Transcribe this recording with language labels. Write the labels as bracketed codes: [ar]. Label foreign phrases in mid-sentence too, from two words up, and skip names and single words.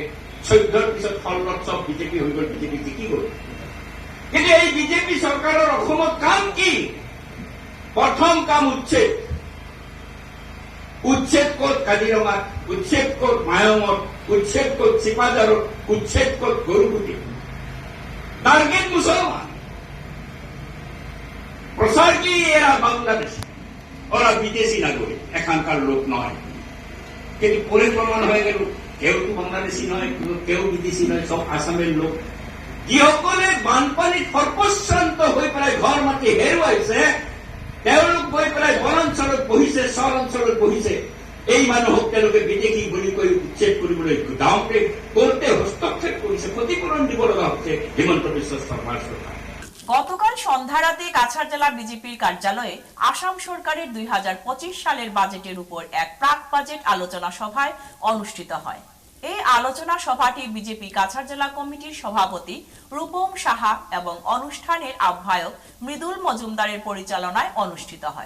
[as] 14 পিছত 16 চব বিজেপি হৈ গল, বিজেপি জিকি গল। কিন্তু এই বিজেপি সরকারের অসমত কাম কি? প্রথম কাম উচ্ছেদ। উচ্ছেদ কত কাজিৰঙাত, উচ্ছেদ কত মায়ঙত, উচ্ছেদ কত চিপাঝাৰত, উচ্ছেদ কত গরুগুটি। টার্গেট মুসলমান। প্রচার কি? [bn] এরা বাংলাদেশ, ওরা বিদেশি নাগরিক, এখানকার লোক নয়। কিন্তু পরে প্রমাণ হয়ে গেল কেউ তো বাংলাদেশি নয়, কেউ বিদেশি নয়, সব আসামের লোক। [as] যিসকলে বানপানীত সৰ্বশ্ৰান্ত হৈ পেলাই ঘৰ মাটি হেৰুৱাইছে, তেওঁলোক গৈ পেলাই বনাঞ্চলত বহিছে, চৰ অঞ্চলত বহিছে। এই মানুহক তেওঁলোকে বিদেশী বুলি কৈ উচ্ছেদ কৰিবলৈ গাঁৱতে কোৰ্টে হস্তক্ষেপ কৰিছে, ক্ষতিপূৰণ দিব লগা হৈছে হিমন্ত বিশ্ব শৰ্মাৰ চৰকাৰ। [bn] গতকাল সন্ধ্যা রাতে কাছাড় জেলা বিজেপির কার্যালয়ে আসাম সরকারের 2025 সালের বাজেটের উপর এক প্রাক বাজেট আলোচনা সভায় অনুষ্ঠিত হয়। এই আলোচনা সভাটি বিজেপি কাছাড় জেলা কমিটির সভাপতি রূপম সাহা এবং অনুষ্ঠানের আহ্বায়ক মৃদুল মজুমদারের পরিচালনায় অনুষ্ঠিত হয়।